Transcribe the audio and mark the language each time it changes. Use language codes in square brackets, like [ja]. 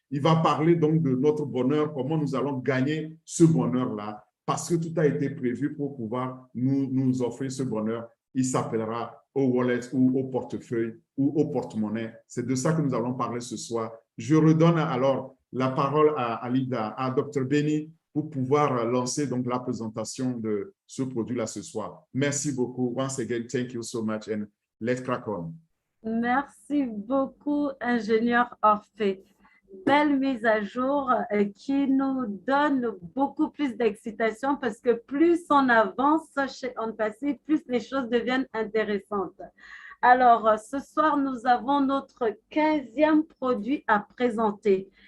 [fr] Il va parler donc de notre bonheur, comment nous allons gagner ce bonheur-là, parce que tout a été prévu pour pouvoir nous offrir ce bonheur. Il s'appellera au wallet ou au portefeuille ou au porte-monnaie. C'est de ça que nous allons parler ce soir. Je redonne alors la parole à Alida, à Dr. Benny, pour pouvoir lancer donc la présentation de ce produit-là ce soir. Merci beaucoup. [en] Once again, thank you so much and let's crack on. [fr] Merci beaucoup, ingénieur Orphée. Belle mise à jour qui nous donne beaucoup plus d'excitation parce que plus on avance chez OnPassive, plus les choses deviennent intéressantes. Alors, ce soir, nous avons notre 15e produit à présenter.